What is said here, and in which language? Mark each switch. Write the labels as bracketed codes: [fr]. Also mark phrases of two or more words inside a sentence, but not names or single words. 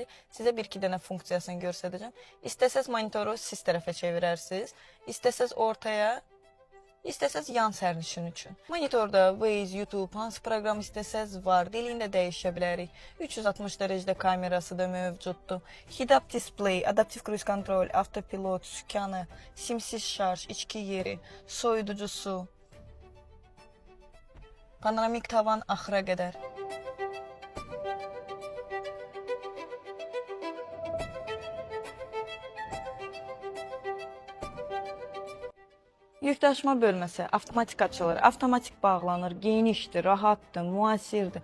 [az] Sizə bir-iki dənə funksiyasını göstərəcəm. İstəsəz monitoru siz tərəfə çevirərsiniz, istəsəz ortaya, İstəsəz yan sərnişin üçün. Monitorda Waze, YouTube, hansı proqram istəsəz var, dilini də dəyişə bilərik. 360 dərəcədə kamerası da mövcuddur. [en] Head-up display, adaptiv cruise control, [az] avtopilot, sükanı, simsiz şarj, içki yeri, soyuducusu, panoramik tavan axıra qədər. Yükdaşıma bölməsi avtomatik açılır, avtomatik bağlanır, genişdir, rahatdır, müasirdir.